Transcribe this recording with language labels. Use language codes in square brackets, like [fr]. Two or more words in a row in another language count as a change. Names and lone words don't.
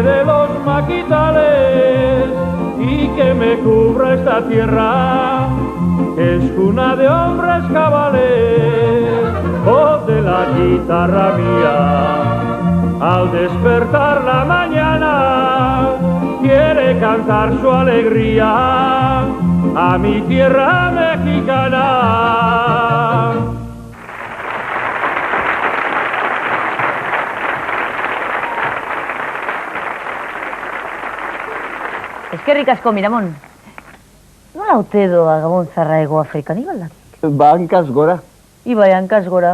[es] de los maquitales, y que me cubra esta tierra, que es cuna de hombres cabales. Voz de la guitarra mía, al despertar la mañana, quiere cantar su alegría a mi tierra mexicana. [eu] Eskerrik asko, Miramon. Nola ote doa Gabon zarra Hego Afrikan, ibaldak? Ba, hankaz gora. Ibai, hankaz gora.